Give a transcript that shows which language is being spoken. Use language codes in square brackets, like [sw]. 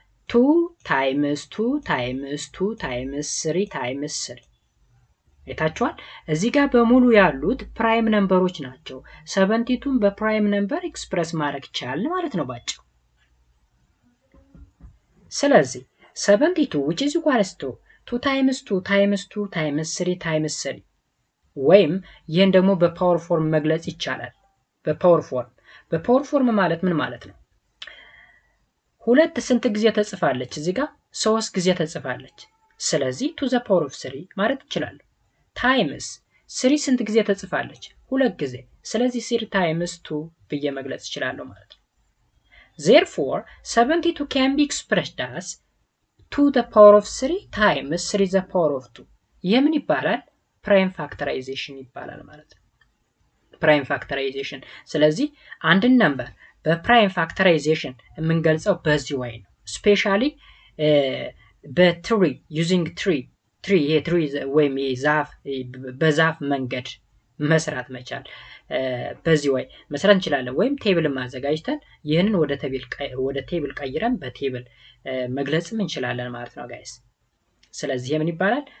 [en] 2 times 2 times 2 times 3 [am] times 3 አይታችኋል። እዚህ ጋር በሙሉ ያሉት ፕራይም ነምበሮች ናቸው። 72ን በፕራይም ነምበር ኤክስፕረስ ማድረግ ይቻላል ማለት ነው ባጭሩ። ስለዚህ [en] 72 which is equal to 2 times 2 times 2 times 3 [am] times 3 ወይም ይሄን ደግሞ በፓወር ፎርም መግለጽ ይቻላል። በፓወር ፎርም ማለት ምን ማለት ነው? 2 ስንት ጊዜ ተጽፋለች? እዚህ ጋር 3 ጊዜ ተጽፋለች። ስለዚህ [en] to the power of 3 [am] ማለት ይችላል። ታይምስ 3 ስንት ጊዜ ተጽፋለች? 2 ጊዜ። ስለዚህ [en] 3 times 2 [am] ብዬ መግለጽ ይችላል ማለት ነው። [en] Therefore 72 can be expressed as 2 the power of 3 times 3 the power of 2. [am] ይሄ ምን ይባላል? ፕራይም ፋክተራይዜሽን ይባላል ማለት ነው። ፕራይም ፋክተራይዜሽን። ስለዚህ አንድን ነምበር በፕራይም ፋክተራይዜሽን የምንገልጸው በዚህ ወይ ነው። ስፔሻሊ በትሪ ዩዚንግ ትሪ ወይም በዛፍ መንገድ መስራት መቻል በዚህ ወይ መስራት እንችላለን። ወይም ቴብል ማዘጋጅተን ይህንን ወደ ቴብል ቀይረን በቴብል መግለጽም እንችላለን ማለት ነው ጋይስ። ስለዚህ ምን ይባላል?